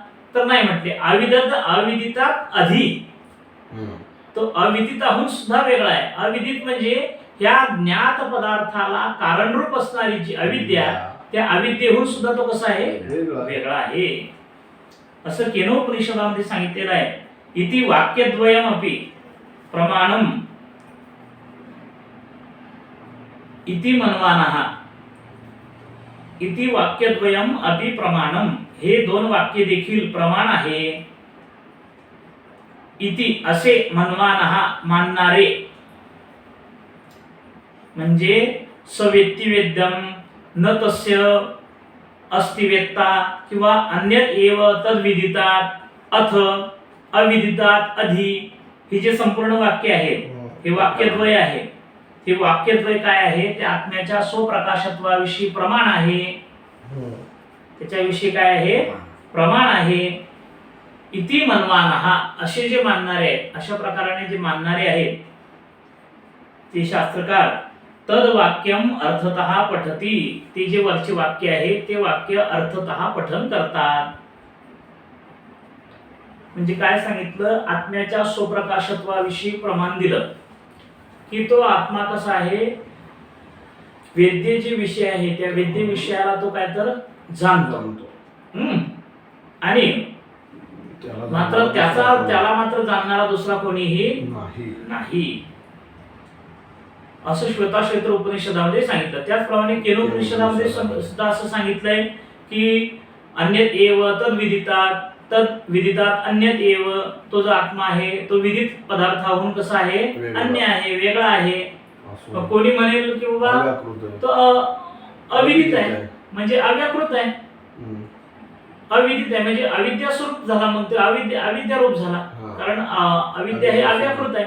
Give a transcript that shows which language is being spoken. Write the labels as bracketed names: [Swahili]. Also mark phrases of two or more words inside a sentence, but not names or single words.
[Marathi] तर नाही म्हटले [Sanskrit] अविदितात अधि, [Marathi] तो अविदिताहून सुद्धा वेगळा आहे. अविदित म्हणजे या ज्ञात पदार्थाला कारणरूप असणारी जी अविद्या, त्या अविद्येहून सुद्धा तो कसा आहे, वेगळा आहे. असं केनोपनिषदामध्ये सांगितलेलं आहे. [Sanskrit] इति वाक्यद्वयमपि प्रमाणम इति मन्वानः. इति वाक्यद्वयम अपि प्रमाणम, [Marathi] हे दोन वाक्य देखील प्रमाण आहे. [Sanskrit] इति असे मन्वानः [Marathi] मानणारे, म्हणजे [Sanskrit] सवेत्ति वेद्यम न तस्य अस्ति वेत्ता किंवा अन्यत एव तद्विदितात अथ अविदितात अधि. [Marathi] हे जे संपूर्ण वाक्य आहे हे वाक्यद्वय आहे. हे वाक्यद्वय काय आहे, ते आत्म्याच्या स्वप्रकाशत्वाविषयी प्रमाण आहे. त्याच्याविषयी काय आहे, प्रमाण आहे. [Sanskrit] इति मन्वानः, [Marathi] असे जे मानणारे आहेत, अशा प्रकाराने जे मानणारे आहेत ते शास्त्रकार [Sanskrit] तद वाक्यम अर्थतः पठती, [Marathi] ते जे वरचे वाक्य आहे ते वाक्य अर्थतः पठन करतात. म्हणजे काय सांगितलं, आत्म्याच्या स्वप्रकाशत्वाविषयी प्रमाण दिलं की तो आत्मा कसा आहे, वेद्य जे विषय आहे त्या वेद्य विषयाला तो काय तर जाणतो. आणि मात्र त्याला मात्र जाणणारा दुसरा कोणीही नाही. असं श्वेताश्वेत्र उपनिषदामध्ये सांगितलं. त्याचप्रमाणे केनोपनिषदामध्ये सुद्धा असं सांगितलंय की [Sanskrit] अन्यत एव तद्विदितात अन्यत एव, [Marathi] तो जो आत्मा आहे तो विदित पदार्थाहून कसा आहे, अन्य आहे, वेगळा आहे. कोणी म्हणेल की बाबा तो अविदित आहे, म्हणजे अव्याकृत आहे. अविदित आहे म्हणजे अविद्या स्वरूप झाला, मग ते अविद्या रूप झाला, कारण अविद्या हे अव्याकृत आहे.